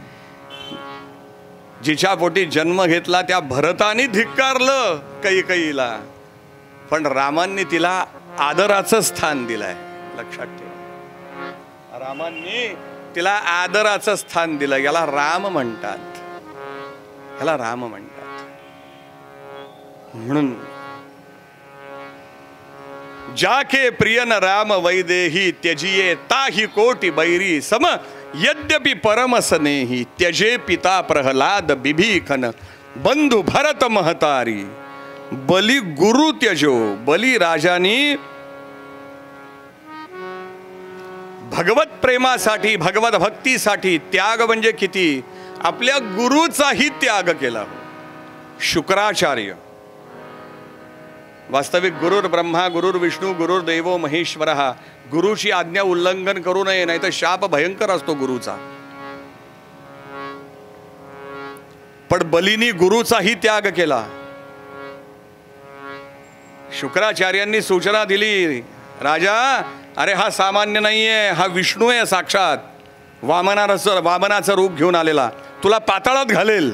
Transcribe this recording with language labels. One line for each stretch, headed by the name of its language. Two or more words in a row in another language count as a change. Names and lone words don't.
Marathi: जिच्या पोटी जन्म घेतला त्या भरतानी धिक्कारलं कैकेयीला, पण रामांनी तिला आदराचं स्थान दिलंय, लक्षात ठेवा. रामांनी तिला आदराचं स्थान दिलं. याला राम म्हणतात. याला राम म्हणतात.
Awadhi: म्हणून जाके प्रियन राम वैदेही त्यजिये ताही कोटी बैरी सम यद्यपि परम स्नेही त्यजे पिता प्रहलाद बिभीषण बंधु भरत महतारी बली गुरु त्यजो.
Marathi: बली राजानी भगवत प्रेमासाठी, भगवत भक्तीसाठी त्याग म्हणजे किती, आपल्या गुरुचाही त्याग केला. शुक्राचार्य, वास्तविक
Sanskrit: गुरुर ब्रह्मा गुरुर विष्णू गुरुर्देवो महेश्वरः,
Marathi: गुरुची आज्ञा उल्लंघन करू नये, नाही तर शाप भयंकर असतो गुरुचा. पण बलीनी गुरुचाही त्याग केला. शुक्राचार्यांनी सूचना दिली, राजा, अरे हा सामान्य नाहीये, हा विष्णू आहे साक्षात, वामनाचं रूप घेऊन आलेला, तुला पाताळात घालेल.